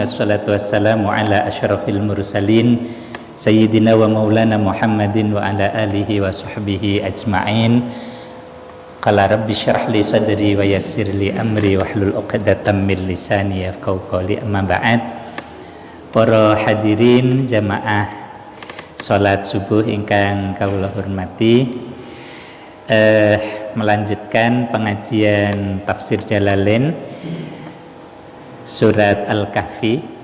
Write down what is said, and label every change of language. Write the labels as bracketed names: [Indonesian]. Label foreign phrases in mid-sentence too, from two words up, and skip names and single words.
[Arabic] الصلاة والسلام على أشرف المرسلين سيدنا ومولانا محمد وعلى آله وصحبه أجمعين. قال رب اشرح لي صدري ويسر لي أمري واحلل عقدة من لساني يفقهوا قولي. أما بعد. [Indonesian] Para hadirin jamaah salat subuh [Javanese] ingkang kawula hormati, [Indonesian] melanjutkan pengajian tafsir Jalalain surat Al-Kahfi.